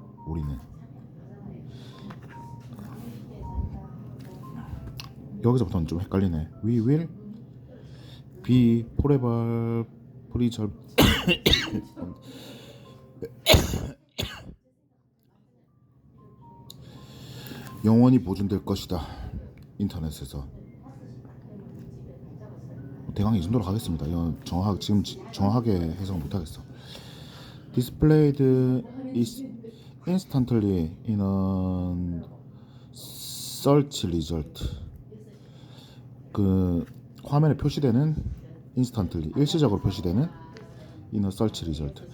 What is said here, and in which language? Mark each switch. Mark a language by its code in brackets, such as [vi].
[ko] 우리는 여기서부터는 좀 헷갈리네. [en] We will be forever preserved. [ko] 영원히 보존될 것이다. 인터넷에서 대강 이 정도로 가겠습니다. 이건 지금 정확하게 해석을 못하겠어. [en] Displayed is instantly in a search result. [ko] 그 화면에 표시되는 instantly 일시적으로 표시되는 [en] in a search result.